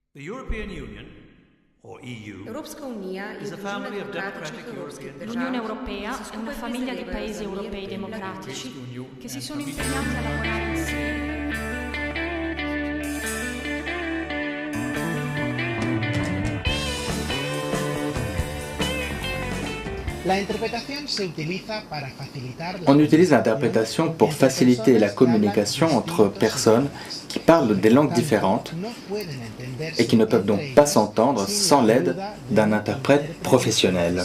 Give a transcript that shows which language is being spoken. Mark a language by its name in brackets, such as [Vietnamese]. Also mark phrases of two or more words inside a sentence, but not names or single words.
[Italian] L'Unione Europea è una famiglia di paesi europei democratici che si sono impegnati a lavorare insieme. [French] On utilise l'interprétation pour faciliter la communication entre personnes qui parlent des langues différentes et qui ne peuvent donc pas s'entendre sans l'aide d'un interprète professionnel.